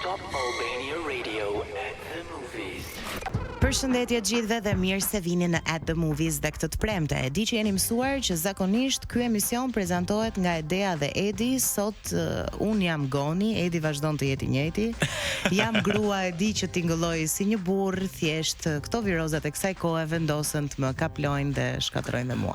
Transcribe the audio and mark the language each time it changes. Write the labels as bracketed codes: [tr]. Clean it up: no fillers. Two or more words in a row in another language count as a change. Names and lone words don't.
[sq] Top Albania Radio at the movies. Përshëndetje gjithëve dhe mirë se vini në At the Movies dhe këtë të premte. E di që jeni mësuar që zakonisht ky emision prezantohet nga Edea dhe Edi. Sot un jam Goni, Edi vazhdon të jetë i njëjti. Jam grua, e di që tingëlloj si një burr, thjesht këto virozat e kësaj kohe vendosën të më kaplojnë dhe shkatrojnë dhe mua.